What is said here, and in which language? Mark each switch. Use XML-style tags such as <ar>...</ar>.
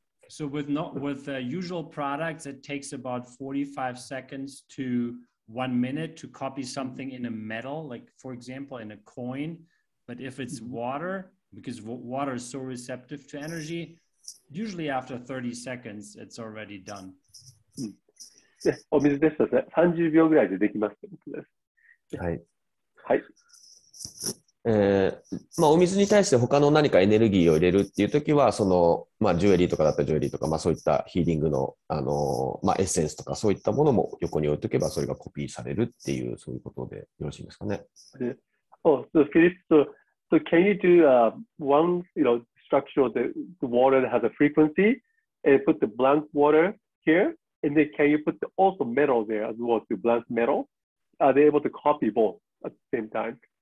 <en>so with usual products, it takes about 45 seconds to 1 minute to copy something in a metal, like for example, in a coin. But if it's water, because water is so receptive to energy, usually after 30 seconds, it's already done.</en> <ja>で、お水ですとね、30秒ぐらいでできますということです。はい。はい。まあ、お水に対して他の何かエネルギーを入れるっていうときは、その、まあ、ジュエリーとかだったらジュエリーとか、まあ、そういったヒーリングの、まあ、エッセンスとか、そういったものも横に置いとけば、それがコピーされるっていう、そういうことでよろしいですかね。</ja> <en>Oh, so Philip, so can you do one, structure of the water that has a frequency and put the blank water here, and then can you put also metal there as well, to blank metal? Are they able to copy both at the same time?</en>